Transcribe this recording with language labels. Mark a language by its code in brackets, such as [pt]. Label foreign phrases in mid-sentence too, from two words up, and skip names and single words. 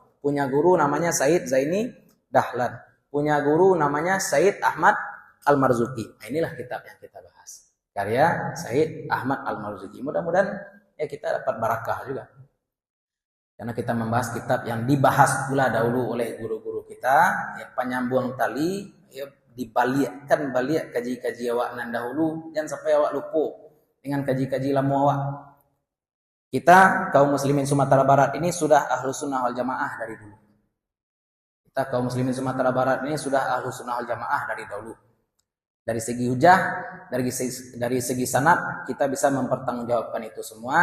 [id] Punya guru namanya Said Zaini Dahlan. Punya guru namanya Said Ahmad Al-Marzuki. Nah, inilah kitab yang kita bahas. Karya Said Ahmad Al-Marzuki. Mudah-mudahan ya kita dapat barakah juga. Karena kita membahas kitab yang dibahas pula dahulu oleh guru-guru kita. Ya, penyambung tali. Ya, [min] dibaliakkan balik kaji-kaji awak nan dahulu. [id] Jangan sampai awak lupa dengan kaji-kaji lama awak. Kita kaum muslimin Sumatera Barat ini sudah [ar] أهل السنة والجماعة [id] dari dulu. Kita kaum muslimin Sumatera Barat ini sudah [ar] أهل السنة والجماعة [id] dari dahulu. Dari segi hujah, dari segi sanad kita bisa mempertanggungjawabkan itu semua.